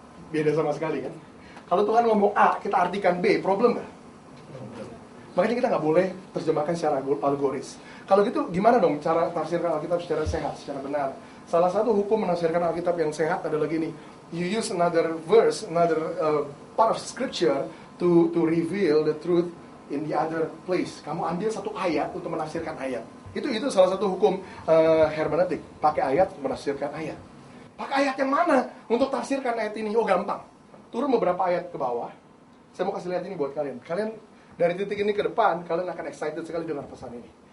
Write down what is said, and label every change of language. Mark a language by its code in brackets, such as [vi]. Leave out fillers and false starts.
[id] Beda sama sekali kan? Kalau Tuhan ngomong A, kita artikan B, problem nggak? Makanya kita nggak boleh terjemahkan secara alegoris. Kalau gitu gimana dong cara tafsirkan Alkitab secara sehat, secara benar? Salah satu hukum menafsirkan Alkitab yang sehat adalah gini. [en] You use another verse, another part of scripture to reveal the truth in the other place. [id] Kamu ambil satu ayat untuk menafsirkan ayat. Itu salah satu hukum hermeneutik. Pakai ayat menafsirkan ayat. Pakai ayat yang mana untuk tafsirkan ayat ini? Oh gampang. Turun beberapa ayat ke bawah. Saya mau kasih lihat ini buat kalian. Kalian dari titik ini ke depan, kalian akan excited sekali dengar pesan ini.